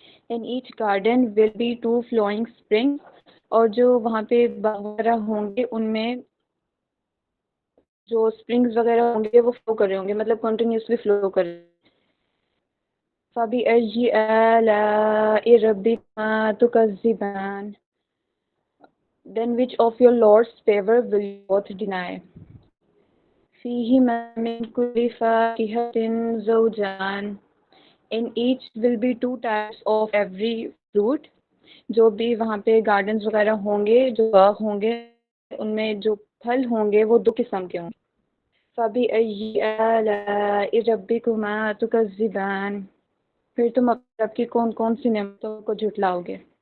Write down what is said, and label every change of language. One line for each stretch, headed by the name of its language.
English: In each garden will be two flowing springs.
Urdu: اور جو وہاں پہ باغ وغیرہ ہوں گے ان میں جو اسپرنگز وغیرہ ہوں گے وہ فلو کر رہے ہوں گے مطلب کنٹینیوسلی فلو کر رہے.
Arabic: فَبِأَيِّ آلَاءِ رَبِّكُمَا تُكَذِّبَانِ.
English: Then which of your Lord's favor will you both deny.
Arabic: فِيهِمَا مِن كُلِّ فَاكِهَةٍ زَوْجَانِ.
English: In each will be two types of every fruit.
Urdu: جو بھی وہاں پہ گارڈنز وغیرہ ہوں گے جو باغ ہوں گے ان میں جو پھل ہوں گے وہ دو قسم کے ہوں گے.
Arabic: فَبِأَيِّ آلَاءِ رَبِّكُمَا تُكَذِّبَانِ.
Urdu: پھر تم اپنے رب کی کون کون سی نعمتوں کو جھٹلاؤ گے.